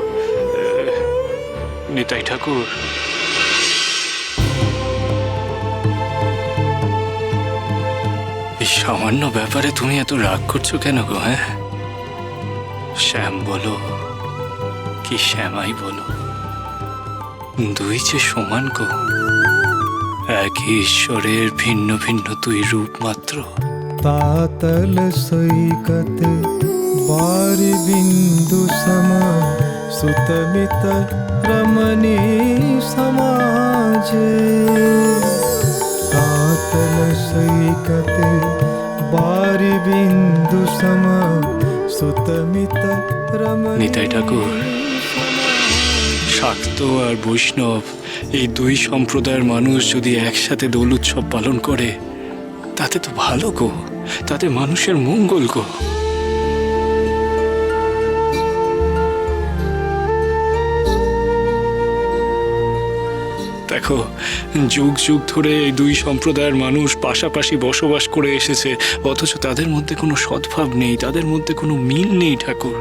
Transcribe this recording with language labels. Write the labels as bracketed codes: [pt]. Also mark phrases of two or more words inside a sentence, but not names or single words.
[bn] নিতাই ঠাকুর, এই সামান্য ব্যাপারে তুমি এত রাগ করছো কেন গো? হ্যাঁ, শ্যাম বলো কি শ্যামাই বলো, দুই যে সমান গো, একই ঈশ্বরের ভিন্ন ভিন্ন দুই রূপ মাত্র। [mai] तातल सैकत बार बिंदु सम सुतमित रमणी समाजे तातल सैकत बार बिंदु सम सुतमित रमणी। [bn] নিতাই ঠাকুর, শাক্ত আর বৈষ্ণব এই দুই সম্প্রদায়ের মানুষ যদি একসাথে দোল উৎসব পালন করে, তাতে তো ভালো গো, তাতে মানুষের মঙ্গল গো। দেখো, যুগ যুগ ধরে এই দুই সম্প্রদায়ের মানুষ পাশাপাশি বসবাস করে এসেছে, অথচ তাদের মধ্যে কোনো সদ্ভাব নেই, তাদের মধ্যে কোনো মিল নেই ঠাকুর।